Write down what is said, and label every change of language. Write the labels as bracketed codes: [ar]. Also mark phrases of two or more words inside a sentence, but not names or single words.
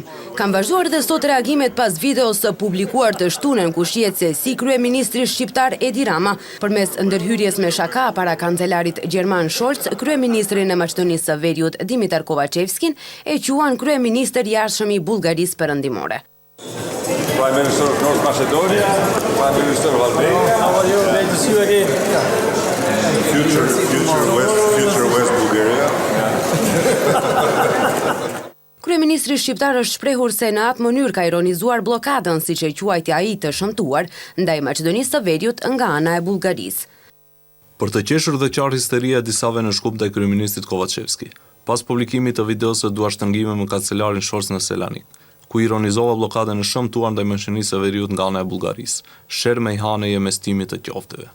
[sq] Kanë vazhduar dhe sot reagimet pas videos së publikuar të shtunën ku shihet se si kryeministri shqiptar Edi Rama, përmes ndërhyrjes me shaka para kancelarit Gjerman Scholz, kryeministrin e Maqedonisë së Veriut Dimitar Kovacevskin e quan kryeministër i ardhshëm i Bullgarisë Perëndimore. [en] Prime Minister of North Macedonia, Prime Minister of Albania. How are you? Great to see you again. Future West Bulgaria. [sq] Kryeministri shqiptar është shprehur se në atë mënyrë ka ironizuar bllokadën, siç e quajti ai, të shëmtuar ndaj Maqedonisë së Veriut nga ana e Bullgarisë. Për të qeshur dhe qarë histeria e disave në Shkup ndaj kryeministrit Kovacevski, pas publikimit të videos së duashtëngime me kancelarin Scholz në Selanik, ku ironizova bllokadën e shëmtuar ndaj Maqedonisë së Veriut nga ana e Bullgarisë, sherme i haneje mes timit të qofteve.